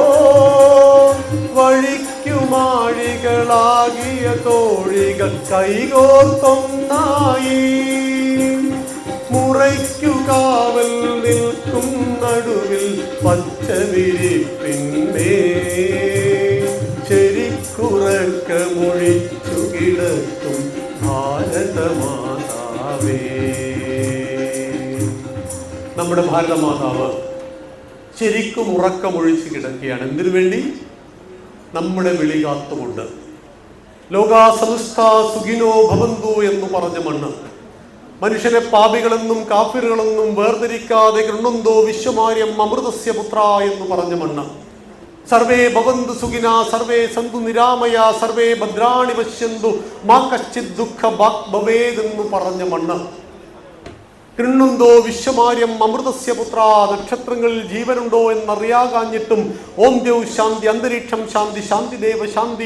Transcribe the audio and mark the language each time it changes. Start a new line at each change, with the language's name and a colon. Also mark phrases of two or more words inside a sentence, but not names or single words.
Malayalam: വഴിക്കുമാഴികളാകിയ തോഴികൾ കൈകോർത്തൊന്നായി, മുറയ്ക്കു കാവൽ നിൽക്കും നടുവിൽ പച്ചവിരിപ്പിന്മേ ശരിക്കുറക്കമൊഴിച്ചു കിടക്കും ഭാരതമാതാവേ. നമ്മുടെ ഭാരതമാതാവ് ശരിക്കും ഉറക്കമൊഴിച്ച് കിടക്കുകയാണ്. എന്തിനു വേണ്ടി? നമ്മുടെ വിളി കാത്തുകൊണ്ട്.
Sanskrit: ലോകാ സമസ്ത സുഖിനോ ഭവന്തു
Malayalam: എന്ന് പറഞ്ഞ മണ്ണ്, മനുഷ്യനെ പാപികളെന്നും കാഫിറുകളെന്നും വേർതിരിക്കാതെ
Sanskrit: ഗൃണ്ണന്തോ വിശ്വമാര്യം അമൃതസ്യ പുത്ര
Malayalam: എന്ന് പറഞ്ഞ മണ്ണ്,
Sanskrit: സർവേ ഭവന്തു സുഖിന സർവേ സന്തു നിരാമയ സർവേ ഭദ്രാണി പശ്യന്തു മാ കശ്ചിത് ദുഃഖ ഭാഗ് ഭവേദ്
Malayalam: എന്ന് പറഞ്ഞ മണ്ണ്,
Sanskrit: കൃണ്ണുന്തോ വിശ്വമാര്യം അമൃതസ്യ പുത്ര,
Malayalam: നക്ഷത്രങ്ങളിൽ ജീവനുണ്ടോ എന്നറിയാകാഞ്ഞിട്ടും
Sanskrit: ഓം ദേവ് ശാന്തി, അന്തരീക്ഷം ശാന്തി, ശാന്തി ദേവ ശാന്തി